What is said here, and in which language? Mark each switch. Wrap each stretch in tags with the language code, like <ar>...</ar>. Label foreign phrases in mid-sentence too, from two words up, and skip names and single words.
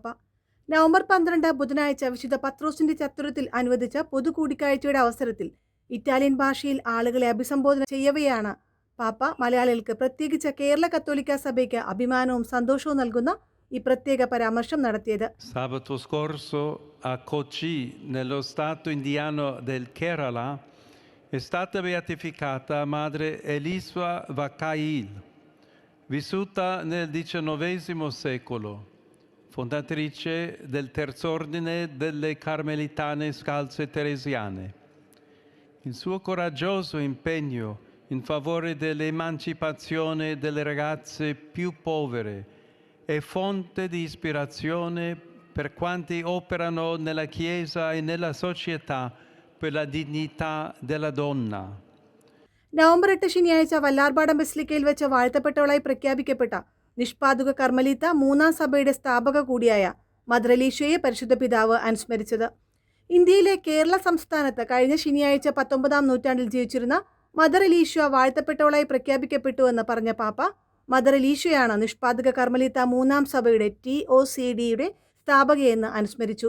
<ml>നവംബർ 12 ബുധനാഴ്ച വിശുദ്ധ പത്രോസിന്റെ ചത്തുരത്തിൽ അനുവദിച്ച പൊതു കൂടിക്കാഴ്ചയുടെ അവസരത്തിൽ ഇറ്റാലിയൻ ഭാഷയിൽ ആളുകളെ അഭിസംബോധന ചെയ്യവെയാണ് പാപ്പ മലയാളികൾക്ക്, പ്രത്യേകിച്ച് കേരള കത്തോലിക്ക സഭയ്ക്ക് അഭിമാനവും സന്തോഷവും നൽകുന്ന ഈ പ്രത്യേക പരാമർശം നടത്തിയത്.</ml> <it>Sabato scorso a Kochi, nello stato indiano del Kerala, è stata beatificata Madre Eliswa Vakail, vissuta nel XIX secolo, fondatrice del Terz'Ordine delle Carmelitane Scalze Teresiane. Il suo coraggioso impegno in favore dell'emancipazione delle ragazze più povere è fonte di ispirazione per quanti operano nella Chiesa e nella società per la dignità della donna.</it> <ml>നവംബർ 8 ശനിയാഴ്ച വല്ലാർപാടം ബസിലിക്കയിൽ വെച്ച് വാഴ്ത്തപ്പെട്ടവളായി പ്രഖ്യാപിക്കപ്പെട്ട നിഷ്പാദുക കർമ്മലീത്ത മൂന്നാം സഭയുടെ സ്ഥാപക കൂടിയായ മദർ ഇലീശ്വയെ പരിശുദ്ധ പിതാവ് അനുസ്മരിച്ചത്. ഇന്ത്യയിലെ കേരള സംസ്ഥാനത്ത് കഴിഞ്ഞ ശനിയാഴ്ച 19-ാം നൂറ്റാണ്ടിൽ ജീവിച്ചിരുന്ന മദർ ഇലീശ്വ വാഴ്ത്തപ്പെട്ടവളായി പ്രഖ്യാപിക്കപ്പെട്ടുവെന്ന് പറഞ്ഞ പാപ്പ, മദർ ഇലീശ്വയാണ് നിഷ്പാദക കർമ്മലീത്ത മൂന്നാം സഭയുടെ TOCDയുടെ സ്ഥാപകയെന്ന് അനുസ്മരിച്ചു.</ml>